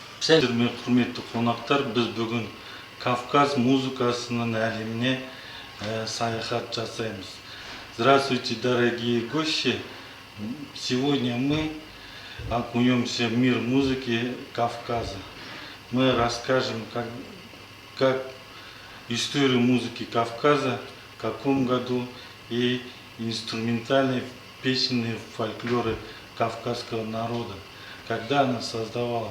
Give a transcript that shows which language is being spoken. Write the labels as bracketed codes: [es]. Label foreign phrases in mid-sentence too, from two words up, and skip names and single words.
[kk] Құрметті қонақтар, біз бүгін Кавказ музыкасының әлеміне саяхат жасаймыз. [ru] Здравствуйте, дорогие гости! Сегодня мы окунемся в мир музыки Кавказа. Мы расскажем, как историю музыки Кавказа, в каком году и инструментальные песенные фольклоры кавказского народа, когда она создавалась.